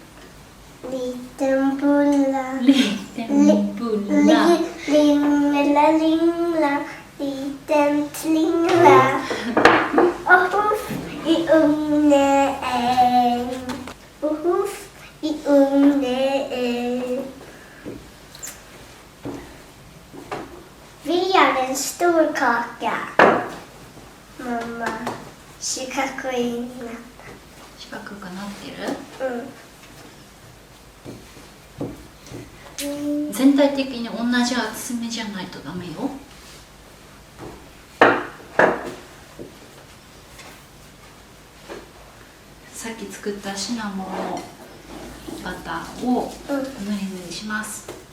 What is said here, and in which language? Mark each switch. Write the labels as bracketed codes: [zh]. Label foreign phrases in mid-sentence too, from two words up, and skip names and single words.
[sv] リテンブラリテンブラリンメラリンラリテンツリンラオフイウンネエンオフイウンネエン Vi gör en stor kaka. Mamma, [ja] 四角いな。四角くなってる？全体的に同じ厚めじゃないとダメよ。さっき作ったシナモンのバターをぬりぬりします。